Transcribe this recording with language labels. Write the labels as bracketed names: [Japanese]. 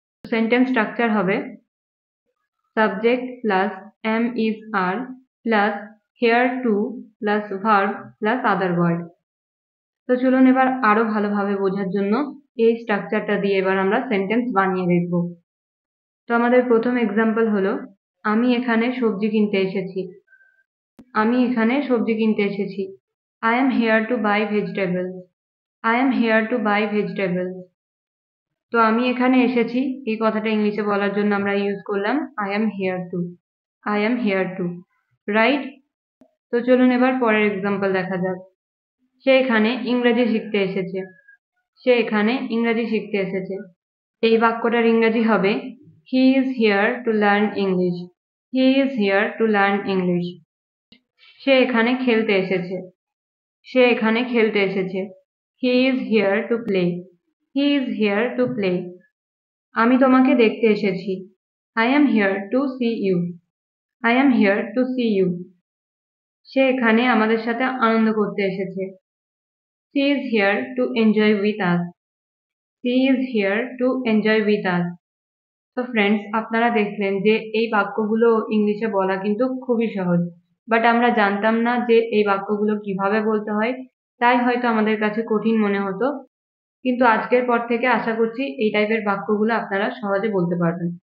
[Bangla] Sentence structure হবে subject plus am is are plus here to plus verb plus other word. তো চলুন এবার আরো ভালোভাবে বোঝার জন্য এই স্ট্রাকচারটা দিয়ে এবার আমরা সেন্টেন্স বানিয়ে দেখব। তো আমাদের প্রথম এক্সাম্পল হলো আমি এখানে সবজি কিনতে এসেছি। আমি এখানে সবজি কিনতে এসেছি। [English] I am here to buy vegetables. I am here to buy vegetables. [Bangla] তো আমি এখানে এসেছি এই কথাটা ইংলিশে বলার জন্য আমরা ইউজ করলাম [English] I am here to. I am here to. [Bangla] Right? তো চলুন এবার পরের এক্সাম্পল দেখা যাক। সে এখানে ইংরেজি শিখতে এসেছে। সে এখানে ইংরেজি শিখতে এসেছে। এই বাক্যটার ইংরেজি হবে [English] He is here to learn English. He is here to learn English. [Bangla] সে এখানে খেলতে এসেছে। সে এখানে খেলতে এসেছে। [English] He is here to play. He is here to play. [Bangla] আমি তোমাকে দেখতে এসেছি। [English] I am here to see you. I am here to see you. [Bangla] সে এখানে আমাদের সাথে আনন্দ করতে এসেছে। [English] She is here to enjoy with us. She is here to enjoy with us. [Bangla] তো ফ্রেন্ডস, আপনারা দেখলেন যে এই বাক্যগুলো ইংলিশে বলা কিন্তু খুবই সহজ, বাট আমরা জানতাম না যে এই বাক্যগুলো কিভাবে বলতে হয়, তাই হয়তো আমাদের কাছে কঠিন মনে হতো। কিন্তু আজকের পর থেকে আশা করছি এই টাইপের বাক্যগুলো আপনারা সহজে বলতে পারবেন।